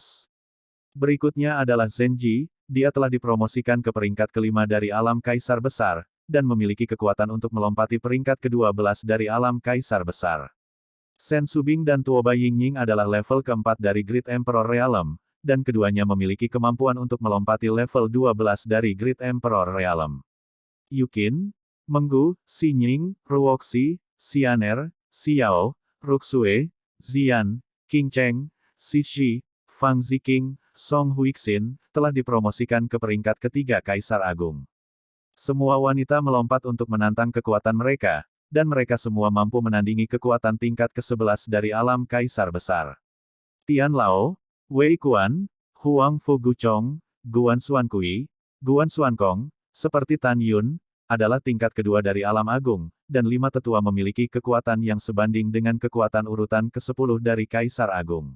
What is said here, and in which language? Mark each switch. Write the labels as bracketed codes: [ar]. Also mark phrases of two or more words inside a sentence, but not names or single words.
[id] Berikutnya adalah Zenji, dia telah dipromosikan ke peringkat ke-5 dari alam Kaisar Besar, dan memiliki kekuatan untuk melompati peringkat ke-12 dari alam Kaisar Besar. Sen Subing dan Tuoba Yingying adalah level ke-4 dari [en] Great Emperor Realm, [id] dan keduanya memiliki kemampuan untuk melompati level 12 dari [en] Great Emperor Realm. [id] Yukin, Menggu, Xinying, Ruoxi, Xianer, Xiao, Ruxue, Zian, King Cheng, Xixi, Fang Ziqing, Song Huixin, telah dipromosikan ke peringkat ketiga Kaisar Agung. Semua wanita melompat untuk menantang kekuatan mereka, dan mereka semua mampu menandingi kekuatan tingkat ke-11 dari alam Kaisar Besar. Tian Lao, Wei Kuan, Huang Fu Guchong, Guan Xuankui, Guan Xuankong, seperti Tan Yun, adalah tingkat kedua dari alam agung, dan 5 tetua memiliki kekuatan yang sebanding dengan kekuatan urutan ke-10 dari Kaisar Agung.